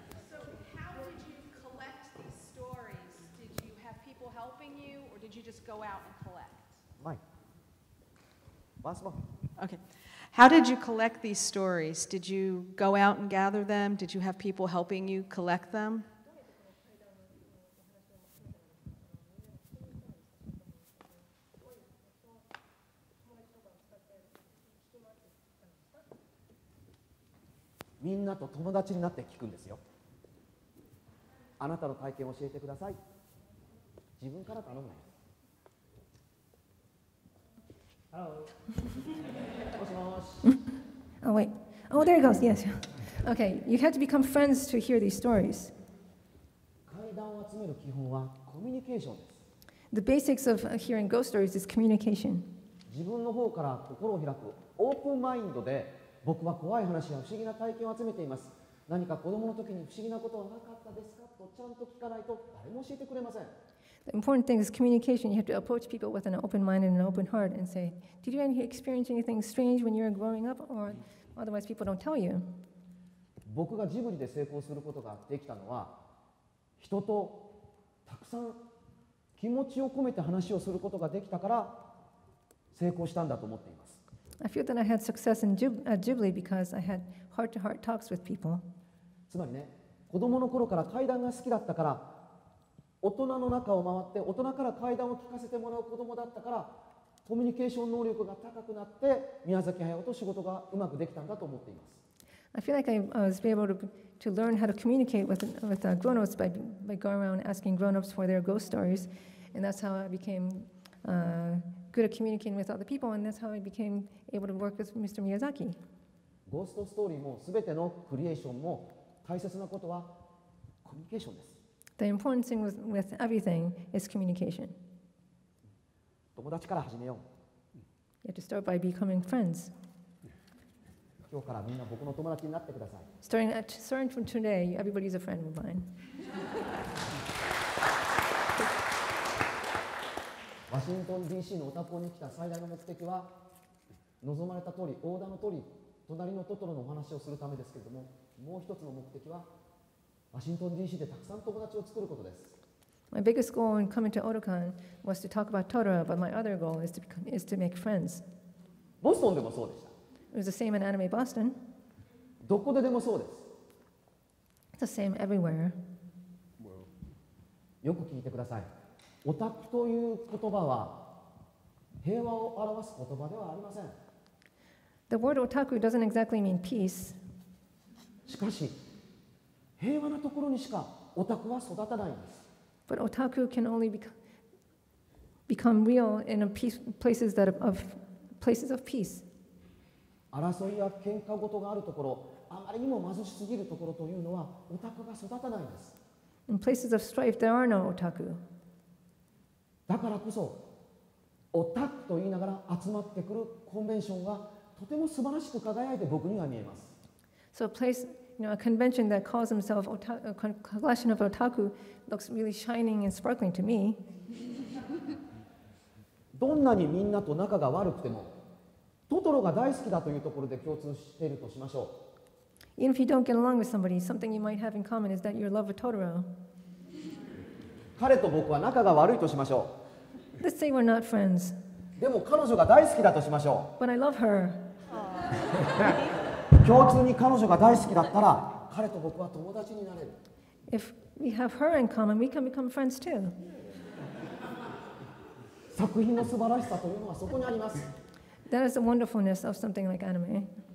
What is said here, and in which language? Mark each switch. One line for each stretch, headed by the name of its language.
English: So how did you collect these stories? Did you have people helping you, or did you just go out and collect? マイク。ワンスモア。 Okay. How did you collect these stories? Did you go out and gather them? Did you have people helping you collect them?
Japanese: 「みんなと友達になって聞くんですよ。あなたの体験を教えてください。自分から頼むなよ。もしもし。
English: Oh, wait. Oh, there it goes. Yes. Okay, you had to become friends to hear these stories.
Japanese: 怪談を集める基本はコミュニケーションです。
English: The basics of hearing ghost stories is communication.
Japanese: 自分の方から心を開くオープンマインドで僕は怖い話や不思議な体験を集めています。何か子供の時に不思議なことはなかったですかとちゃんと聞かないと誰も教えてくれません。
English: The important thing is communication. You have to approach people with an open mind and an open heart and say, did you experience anything strange when you were growing up? Or otherwise people don't tell you.
Japanese: 僕がジブリで成功することができたのは人とたくさん気持ちを込めて話をすることができたから成功したんだと思っています。
English: I feel that I had success at Ghibli because I had heart-to-heart talks with people.
Japanese: つまりね、子供の頃から怪談が好きだったから大人の中を回って大人から怪談を聞かせてもらう子供だったからコミュニケーション能力が高くなって宮崎駿と仕事がうまくできたんだと思っています。
English: I feel like I was able to learn how to communicate with grown-ups by going around asking grown-ups for their ghost stories. And that's how I became good at communicating with other people, and that's how I became able to work with Mr. Miyazaki.
Japanese: ゴーストストーリーも全てのクリエーションも大切なことはコミュニケーションです。
English: The important thing with everything is communication.
Japanese: 友達から始めよう。
English: You have to start by becoming friends.
Japanese: 今日からみんな僕の友達になってください。
English: Starting from today, everybody's a friend of mine.
Japanese: ワシントン DC のオタクに来た最大の目的は望まれた通り、オーダーの通り、隣のトトロのお話をするためですけれども、もう一つの目的はワシントン DC でたくさん友達を作ることです。
English: My biggest goal in coming to Otakon was to talk about Totoro, but my other goal is to make friends.
Japanese: ボストンでもそうでした。
English: It was the same in Anime Boston.
Japanese: どこででもそうです。
English: It's the same everywhere.
Japanese: よく聞いてください。オタクという言葉は平和を表す言葉ではありません。
English: The word otaku doesn't exactly mean peace,
Japanese: しかし平和なところにしかオタクは育たないんです。
English: but otaku can only become real in places of peace.
Japanese: 争いや喧嘩事があるところ、あまりにも貧しすぎるところというのはオタクが育たないんです。
English: In places of strife, there are no otaku.
Japanese: だからこそオタクと言いながら集まってくるコンベンションがとても素晴らしく輝いて僕には見えます。
English: So a place, a convention that calls himself a collection of otaku looks really shining and sparkling to me.
Japanese: どんなにみんなと仲が悪くてもトトロが大好きだというところで共通しているとしましょう。
English: Even if you don't get along with somebody, something you might have in common is that you love Totoro.
Japanese: 彼と僕は仲が悪いとしましょ
English: Let's say we're not friends,
Japanese: う。でも彼女が大好きだとしましょ
English: but I love her.
Japanese: う。共通に彼女が大好きだったら彼と僕は友達になれる。
English: If we have her in common, we can become friends too.
Japanese: 作品の素晴らしさというのはそこにあります。
English: That is the wonderfulness of something like anime.